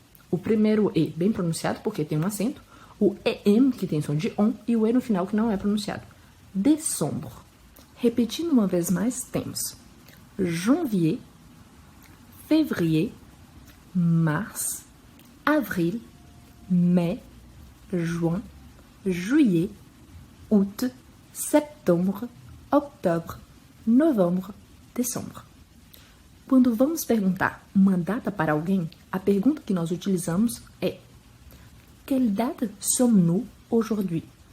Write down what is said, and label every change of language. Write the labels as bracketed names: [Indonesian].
[Portuguese] O primeiro E bem pronunciado porque tem um acento. O EM que tem som de ON e o E no final que não é pronunciado. [French] Décembre. [Portuguese] Repetindo uma vez mais, temos [French] janvier, février, mars, avril, mai, juin, juillet, août, septembre, octobre, novembre, décembre. [Portuguese] Quando vamos perguntar uma data para alguém, a pergunta que nós utilizamos é: [French] quelle date sommes-nous aujourd'hui?